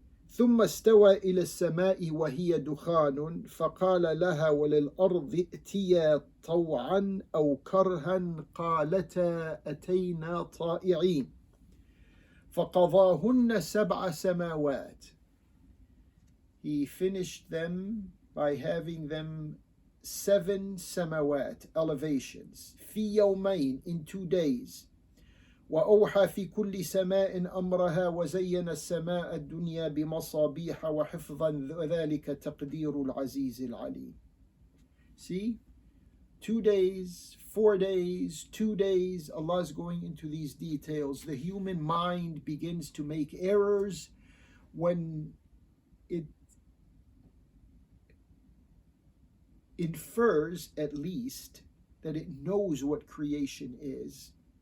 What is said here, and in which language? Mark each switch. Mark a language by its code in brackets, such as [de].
[ar] ثم استوى إلى السماء وهي دخان فقال لها وللأرض ائتيا طوعا أو كرها قالتا أتينا طائعين فقضاهن 7 سماوات. [en] He finished them by having them 7 samawat, elevations, [ar] في يومين, [en] in 2 days. [ar] وأوحى في كل سماء أمرها وزين السماء الدنيا بمصابيح وحفظا ذلك تقدير العزيز العليم. [en] See? 2 days, 4 days, 2 days, Allah is going into these details. The human mind begins to make errors when it infers, at least, that it knows what creation is.